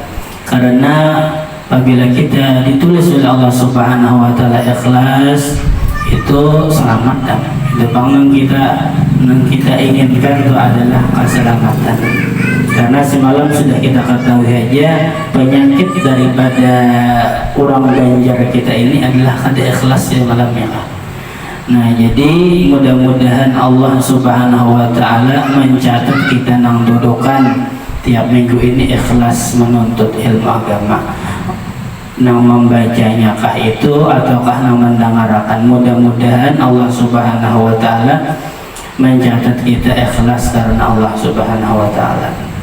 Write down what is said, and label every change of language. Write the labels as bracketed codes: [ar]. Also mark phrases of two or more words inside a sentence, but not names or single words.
[id] Karena apabila kita ditulis oleh Allah [ar] سبحانه وتعالى [id] ikhlas, itu selamat dan itu yang kita inginkan itu adalah keselamatan. Karena semalam sudah kita ketahui aja penyakit daripada kurang ganjar kita ini adalah kada ikhlas ya malamnya. Nah, jadi mudah-mudahan Allah [ar] سبحانه وتعالى [id] mencatat kita nang dudukan tiap minggu ini ikhlas menuntut ilmu agama. Nang membacanya kah itu ataukah nang mendengarkan, mudah-mudahan Allah [ar] سبحانه وتعالى [id] mencatat kita ikhlas karena Allah [ar] سبحانه وتعالى.